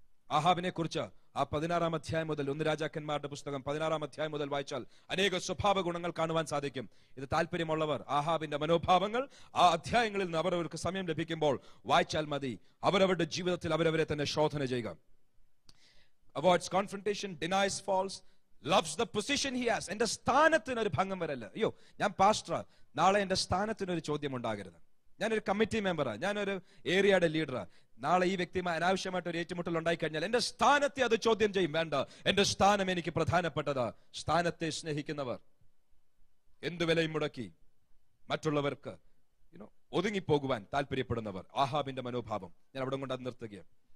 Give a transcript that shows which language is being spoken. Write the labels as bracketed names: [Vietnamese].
[Malayalam] ആഹാബിനെ കുറിച്ച് ആ 16-ാം അധ്യായം മുതൽ, 1 രാജാക്കന്മാരുടെ പുസ്തകം 16-ാം അധ്യായം മുതൽ വായിച്ചാൽ അനേക സ്വഭാവ ഗുണങ്ങൾ കാണുവാൻ സാധിക്കും. ഇത് താല്പര്യമുള്ളവർ ആഹാബിന്റെ മനോഭാവങ്ങൾ ആ അധ്യായങ്ങളിൽ നിന്ന് അവരവർക്ക് സമയം ലഭിക്കുമ്പോൾ വായിച്ചാൽ മതി. അവരവരുടെ ജീവിതത്തിൽ അവരവരെ തന്നെ ശോധന ചെയ്യുക. [English] Avoids confrontation, denies false, loves the position he has. [Malayalam] എന്റെ സ്ഥാനത്തിന് ഒരു ഭംഗം വരല്ല. അയ്യോ, ഞാൻ പാസ്റ്റർ, നാളെ എന്റെ സ്ഥാനത്തിന് ഒരു ചോദ്യം ഉണ്ടാകരുത്. ഞാനൊരു കമ്മിറ്റി മെമ്പറാ, ഞാനൊരു ഏരിയയുടെ ലീഡറാ, നാളെ ഈ വ്യക്തിയുമായി അനാവശ്യമായിട്ട് ഒരു ഏറ്റുമുട്ടൽ ഉണ്ടായി കഴിഞ്ഞാൽ എന്റെ സ്ഥാനത്തെ അത് ചോദ്യം ചെയ്യും. വേണ്ട, എന്റെ സ്ഥാനം എനിക്ക് പ്രധാനപ്പെട്ടതാ. സ്ഥാനത്തെ സ്നേഹിക്കുന്നവർ എന്തു വിലയും മുടക്കി മറ്റുള്ളവർക്ക് ഒതുങ്ങിപ്പോകുവാൻ താല്പര്യപ്പെടുന്നവർ. ആഹാബിന്റെ മനോഭാവം. ഞാൻ അവിടെ കൊണ്ട് അത് നിർത്തുകയാണ്.